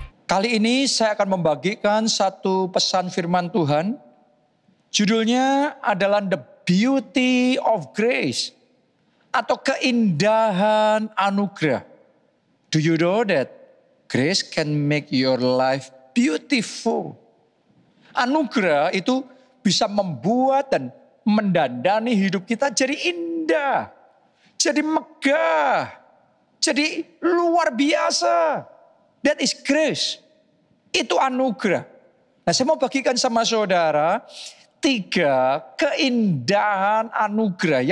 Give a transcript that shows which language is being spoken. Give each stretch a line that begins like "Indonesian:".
Indonesian: Kali ini saya akan membagikan satu pesan firman Tuhan. Judulnya adalah
English: The Beauty of Grace.
Indonesian: Atau keindahan anugerah.
English: Do you know that grace can make your life beautiful?
Indonesian: Anugerah itu bisa membuat dan mendandani hidup kita jadi indah. Jadi megah. Jadi luar biasa.
English: That is grace.
Indonesian: Itu anugerah. Nah, saya mau bagikan sama saudara 3 keindahan anugerah.